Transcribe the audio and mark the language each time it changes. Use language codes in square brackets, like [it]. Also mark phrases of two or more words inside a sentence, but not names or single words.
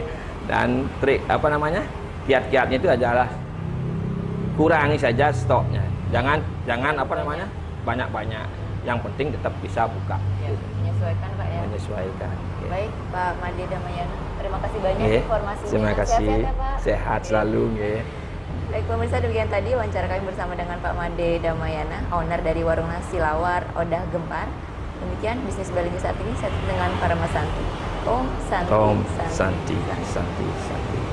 [id] Dan trik kiat-kiatnya itu adalah kurangi saja stoknya. Jangan banyak-banyak. Yang penting tetap bisa buka. Ya, menyesuaikan Pak ya. Menyesuaikan. Nggih. Baik Pak Made Damayana, terima kasih banyak Nggih. informasinya. Terima kasih. Sehat-sehat ya Pak. Sehat selalu, nggih. Baik pemirsa, demikian tadi wawancara kami bersama dengan Pak Made Damayana, owner dari warung nasi lawar Odah Gempar. Demikian bisnis Bali saat ini, saya dengan para Mas Santi. [sa] Om Santi. [id] Om Santi. Santi.